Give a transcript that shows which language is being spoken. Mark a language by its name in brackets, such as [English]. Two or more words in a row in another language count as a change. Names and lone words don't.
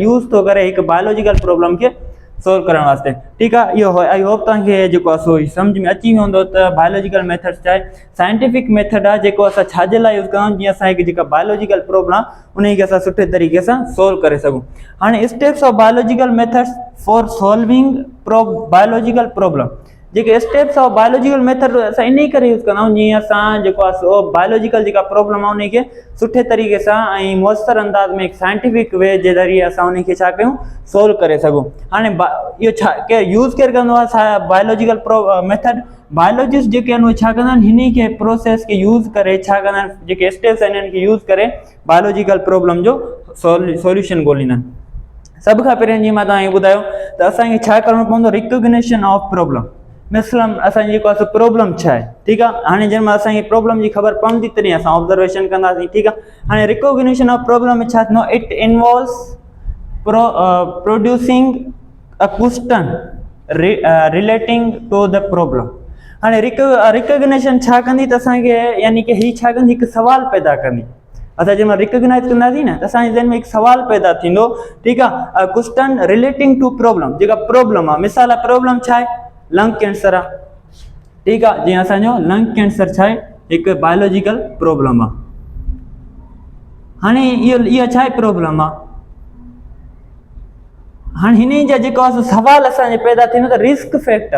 [Sindhi] यूज़ थो करे हिकु [English] biological problem [Sindhi] खे सोल्व करण वास्ते। ठीकु आहे, इहो [English] I hope [Sindhi] तव्हांखे जेको आहे सो सम्झ में अची वियो हूंदो त [English] biological methods [Sindhi] छा आहे। [English] scientific method [Sindhi] आहे जेको असां छाजे लाइ यूज़ कंदा आहियूं? जीअं असांखे जेका [English] biological problem [Sindhi] आहे उन खे असां सुठे तरीक़े सां सोल्व करे सघूं। [English] हाणे steps of biological methods for solving biological problem. [Sindhi] जेके [English] steps of biological method [Sindhi] असां इन ई करे यूज़ कंदा आहियूं जीअं असां जेको आहे सो बायोलॉजिकल जेका प्रॉब्लम आहे उन खे सुठे तरीक़े सां ऐं मुयसर अंदाज़ में [English] scientific way [Sindhi] जे ज़रिए असां उन खे छा कयूं? सोल्व करे सघूं। हाणे इहो छा यूज़ केरु कंदो आहे? [English] biological method biologist [Sindhi] जेके आहिनि उहे छा कंदा आहिनि? हिन खे प्रोसेस खे यूज़ करे छा कंदा आहिनि? जेके स्टेप्स आहिनि इन्हनि खे यूज़ करे [English] biological problem [Sindhi] जो सॉल्यूशन ॻोल्हींदा आहिनि। सभ खां पहिरियों जीअं मां तव्हांखे ॿुधायो त असांखे छा करिणो पवंदो? [English] recognition of problem. [Sindhi] मिसलम असांजी जेको आहे प्रॉब्लम छा आहे? ठीकु आहे, हाणे जंहिंमहिल असांखे प्रॉब्लम जी ख़बर पवंदी तॾहिं असां ऑब्ज़र्वेशन कंदासीं। ठीकु आहे, हाणे [English] recognition of problem [Sindhi] में छा थींदो? [English] it involves producing a question relating to the problem. [Sindhi] हाणे रिकॉग्निशन छा कंदी? त असांखे यानी कि हीअ छा कंदी? हिकु सवाल पैदा कंदी। असां जंहिंमहिल रिकॉग्नाइज़ कंदासीं न त असांजे ज़हन में हिकु सवाल पैदा थींदो। ठीकु आहे, [English] question relating to problem. [Sindhi] जेका प्रॉब्लम आहे, मिसाल आहे प्रॉब्लम छा आहे? [English] lung cancer [Sindhi] आहे। ठीकु आहे, जीअं असांजो [English] lung cancer [Sindhi] छा आहे? हिकु बायोलॉजिकल प्रॉब्लम आहे। हाणे इहा छा आहे? प्रॉब्लम आहे। हाणे हिन जा जेको आहे सवाल असांजे पैदा थींदो त [English] risk factor.